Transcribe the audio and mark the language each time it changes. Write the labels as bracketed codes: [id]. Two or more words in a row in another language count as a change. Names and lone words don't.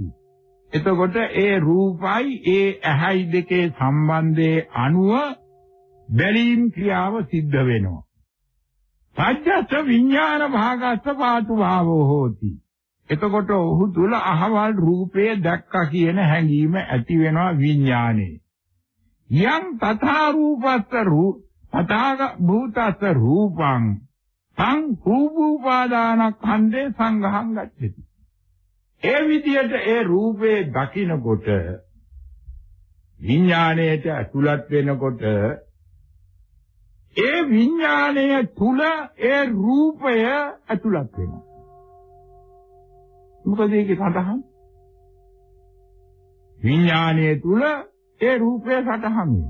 [si] එතකොට ඒ රූපයි ඒ ඇහැයි දෙකේ සම්බන්ධයේ අනුව බැලීම් ක්‍රියාව සිද්ධ වෙනවා. [pi] පජ්ජස්ස විඥාන භාගස්ස පාතු භාවෝ හෝති. [si] එතකොට ඔහු තුල අහවල් රූපේ දැක්කා කියන හැඟීම ඇති වෙනවා විඥානේ. [pi] යම් තථා රූපස්ස තථාග භූතස්ස රූපං තං රූපෝපාදාන ඛණ්ඩේ සංඝහං ගච්ඡති. [si] ඒ විදියට ඒ රූපේ දකින්නකොට විඥාණයට ඇතුළත් වෙනකොට ඒ විඥාණය තුල ඒ රූපය ඇතුළත් වෙනවා. මොකද ඒකේ සඳහන්? විඥාණය තුල ඒ රූපය සටහන් වෙනවා.